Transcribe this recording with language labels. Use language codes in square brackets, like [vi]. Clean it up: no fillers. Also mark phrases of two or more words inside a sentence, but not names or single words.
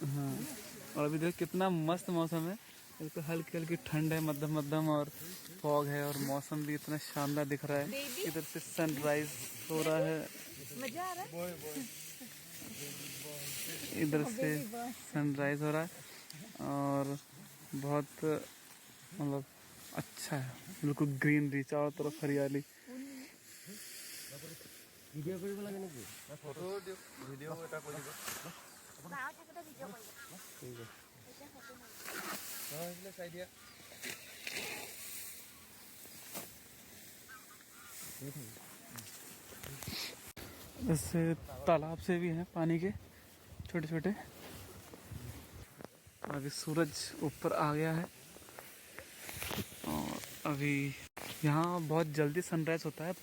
[hi] हाँ, और अभी देखो कितना मस्त मौसम है, बिल्कुल हल्की हल्की ठंड है, मध्यम मध्यम, और फॉग है, और मौसम भी इतना शानदार दिख रहा है। इधर से सनराइज हो रहा है, मजा आ रहा है। इधर से सनराइज हो रहा है, और बहुत मतलब अच्छा है, बिल्कुल ग्रीनरी, चारों तरफ हरियाली। [as] ভিডিও কৰিব লাগে নেকি? ভিডিও এটা কৰি দিব। ঠিক আছে। [hi] ऐसे तालाब से भी हैं पानी के छोटे छोटे। अभी सूरज ऊपर आ गया है, और अभी यहाँ बहुत जल्दी सनराइज होता है।